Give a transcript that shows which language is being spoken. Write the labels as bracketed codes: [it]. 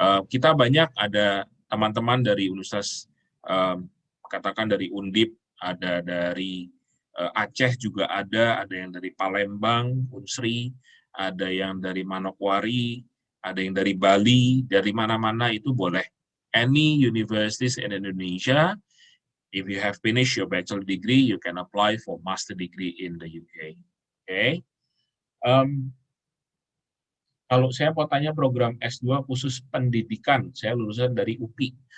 [id] Kita banyak ada teman-teman dari universitas, katakan dari Undip, ada dari Aceh juga ada yang dari Palembang, Unsri, ada yang dari Manokwari, ada yang dari Bali, dari mana-mana itu boleh. [en] Any universities in Indonesia, if you have finished your bachelor degree, you can apply for master degree in the UK. Okay. [id] Kalau saya mau tanya program S2 khusus pendidikan, saya lulusan dari UPI.